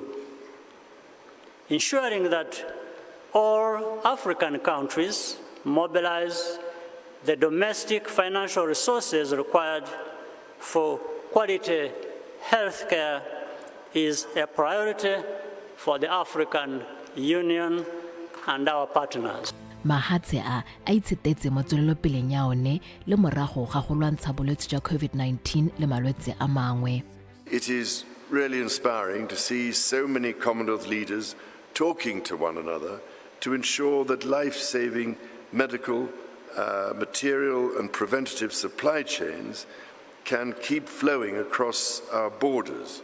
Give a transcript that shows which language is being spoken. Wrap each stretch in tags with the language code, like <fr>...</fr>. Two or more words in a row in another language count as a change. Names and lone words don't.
<en>Ensuring that all African countries mobilize the domestic financial resources required for quality health care is a priority for the African Union and our partners.</en> <tn>mahatse a itshetetse mo tswelelopeleng ya one le morago ga go lwantsha bolwetse jwa COVID-19 le malwetse a mangwe.</tn> <en>It is really inspiring to see so many Commonwealth leaders talking to one another to ensure that life-saving medical, material and preventative supply chains can keep flowing across our borders.</en>